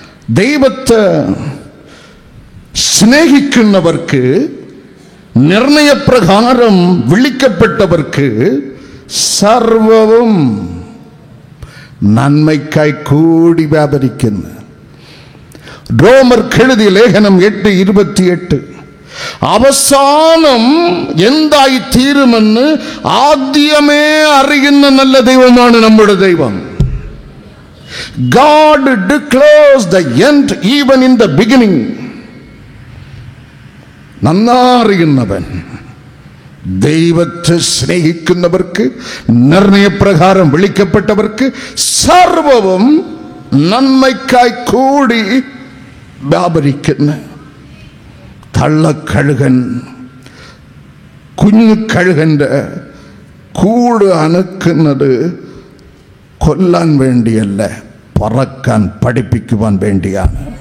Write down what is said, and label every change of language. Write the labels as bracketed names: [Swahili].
[Malayalam] ദൈവത്തെ സ്നേഹിക്കുന്നവർക്ക്, നിർണയപ്രകാരം വിളിക്കപ്പെട്ടവർക്ക് സർവവും നന്മയ്ക്കായി കൂടി വ്യാപരിക്കുന്നു. റോമർക്ക് എഴുതിയ ലേഖനം 8:28, അവസാനം എന്തായി തീരുമെന്ന് ആദ്യമേ അറിയുന്ന നല്ല ദൈവമാണ് നമ്മുടെ ദൈവം. [English] God declares the end even in the beginning. [Malayalam] നന്നറിയുന്നവൻ. ദൈവത്തെ സ്നേഹിക്കുന്നവർക്ക്, നിർണയപ്രകാരം വിളിക്കപ്പെട്ടവർക്ക് സർവവും നന്മയ്ക്കായി കൂടി വ്യാപരിക്കുന്നു. തള്ളക്കഴുകൻ കുഞ്ഞു കഴുകൻ്റെ കൂട് അനക്കുന്നത് കൊല്ലാൻ വേണ്ടിയല്ല, പറക്കാൻ പഠിപ്പിക്കുവാൻ വേണ്ടിയാണ്.